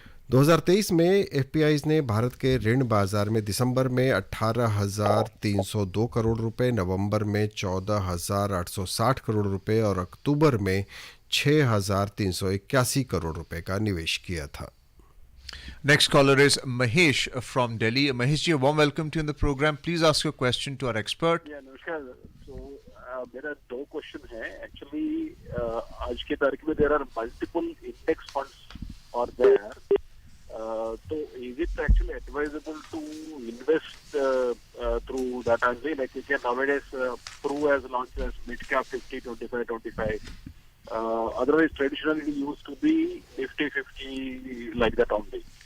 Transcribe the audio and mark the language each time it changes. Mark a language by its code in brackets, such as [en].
[hi] 2023 में एफपीआईज ने भारत के ऋण बाजार में दिसंबर में 18,302 करोड़ रुपए, नवंबर में 14,860 करोड़ रुपए और अक्टूबर में 6,381 करोड़ रुपए का निवेश किया था। [en] Next caller is Mahesh from Delhi. Mahesh ji, a warm welcome to you in the program. Please ask your question to our expert. [hi] नमस्कार। मेरा दो क्वेश्चन है। [en] actually [hi] आज के तारीख में [en] There are multiple index funds और there, तो is it actually advisable to invest through that only, like you can nowadays Pru has launched as mid cap 50 25 25, otherwise traditionally it used to be Nifty 50 like that only.